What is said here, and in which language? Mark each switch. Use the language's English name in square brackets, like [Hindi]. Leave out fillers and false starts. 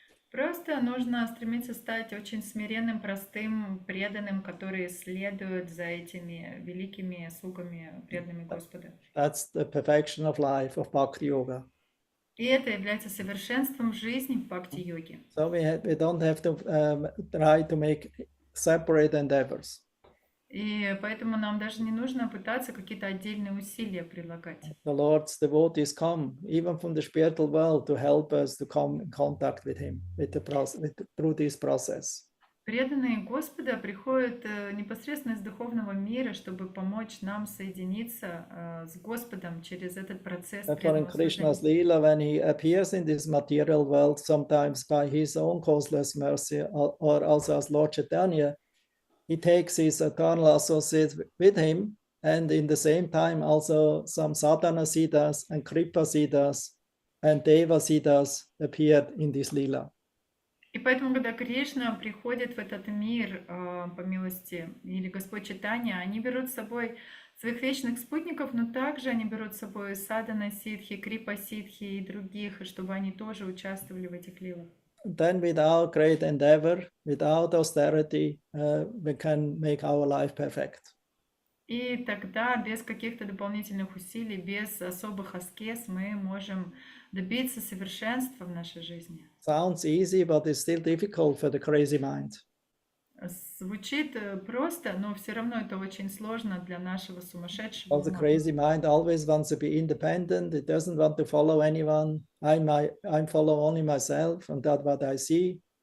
[Russian] Просто нужно стремиться стать очень смиренным, простым, преданным, которые следуют за этими великими слугами, преданными Господа. [English] That's the perfection of life, of Bhakti Yoga. [Russian] И это является совершенством жизни в бхакти-йоге. [English] So we don't have to try to make separate endeavors. [Russian] И поэтому нам даже не нужно пытаться какие-то отдельные усилия прилагать. [English] The Lord's devotees come, even from the spiritual world, to help us to come in contact with Him through this process. [Russian] Преданные Господа приходят непосредственно из духовного мира, чтобы помочь нам соединиться с Господом через этот процесс [English] Therefore, in [Russian] преданного [English] Krishna's [Russian] служения. [English] Leela, when He appears in this material world, sometimes by His own causeless mercy, or also as Lord Chaitanya, He takes His eternal associates with Him, and in the same time also some sadhana siddhas and kripa siddhas and deva siddhas appeared in this Leela. [Russian] И поэтому, когда Кришна приходит в этот мир по милости, или Господь Чайтанья, они берут с собой своих вечных спутников, но также они берут с собой садхана ситхи, крипа ситхи и других, и чтобы они тоже участвовали в этих лилах. [English] Then without great endeavor, without austerity, we can make our life perfect. [Russian] И тогда без каких-то дополнительных усилий, без особых аскез мы можем добиться совершенства в нашей жизни. [English] Sounds easy, but it's still difficult for the crazy mind. [Russian] Звучит просто, но все равно это очень сложно для нашего сумасшедшего [English] Because the [Russian] ума. [English] crazy mind always wants to be independent. It doesn't want to follow anyone. I follow only myself, and that's what I see.